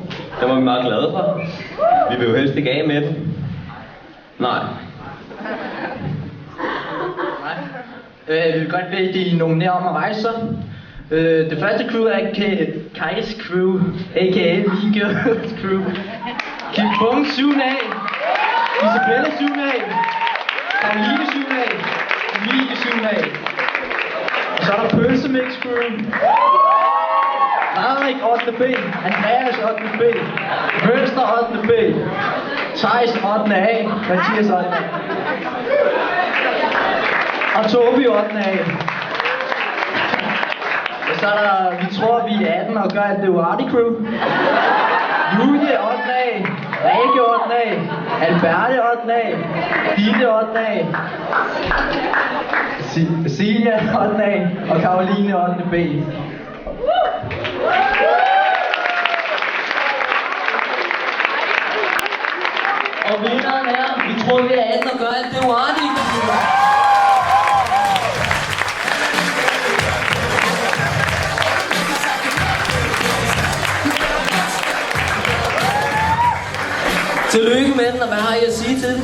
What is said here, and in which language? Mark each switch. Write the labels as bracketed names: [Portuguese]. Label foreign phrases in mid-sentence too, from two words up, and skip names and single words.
[Danish] Det var vi meget glade for. Vi vil jo helst ikke af med den. Nej. Vi vil godt bede de nominerer om at rejse sig. Det første crew er Kajs crew, a.k.a. Vigils crew. Kim Bung 7A, Isabella 7A, Karoline 7A, Emilie 7A. Og så er der Pølsemix crew. Frederik 8B, Andreas 8B, Mønster 8B, Thijs 8A, Mathias 8A. Og Tobi 8A. Og så er der, vi tror vi er 18 og gør et Duarte crew. Julie 8A, Rikke 8A, Alberte 8A, Ditte 8A, Silja 8A og Karoline 8B. Og vinderen er, vi tror vi er 18 og gør alt det Duarte. Tillykke med den, og hvad har I at sige til den?